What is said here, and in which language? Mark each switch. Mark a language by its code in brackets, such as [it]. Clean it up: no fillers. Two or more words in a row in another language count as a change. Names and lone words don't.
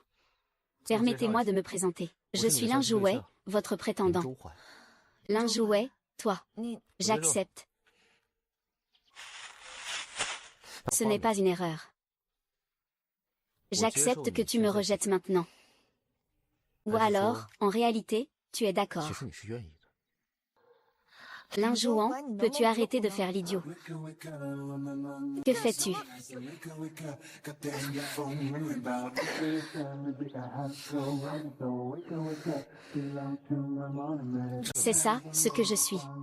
[fr] Permettez-moi de me présenter. Je suis Lin Jouwei, votre prétendant. Lin Jouwei, toi. J'accepte. Ce n'est pas une erreur. J'accepte que tu me rejettes maintenant. Ou alors, en réalité, tu es d'accord. [zh] 其实你是愿意的。 [fr] L'un jouant, peux-tu arrêter de faire l'idiot? Que fais-tu? C'est ça, ce que je suis.